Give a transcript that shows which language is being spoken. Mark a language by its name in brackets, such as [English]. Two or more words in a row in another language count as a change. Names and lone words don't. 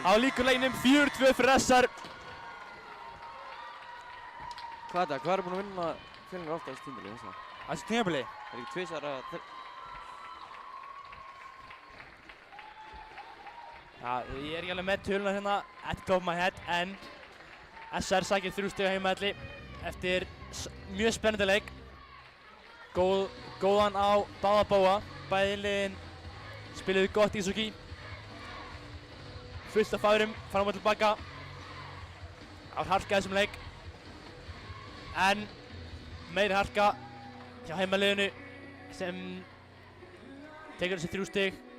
[Icelandic] á líkur leiknum 4-2 fyrir SR. Hvað er það? Hvað er búinn að vinna Fjölnir ofta þessu tímabili þess að? Þessu tímabili. Það er ekki tvisvar að... Já, ég er ekki alveg með töluna hérna [English] at the top of my head, [Icelandic] en SR sækir 3 stiga heimavelli eftir mjög spennandi leik. Góðan á báða bóga. Bæði liðin spiluðu gott íshokkí. Fullt af færum, fram og tilbaka. Það var harka í þessum leik. En meiri harka hjá heimaliðinu sem tekur þessi 3 stig.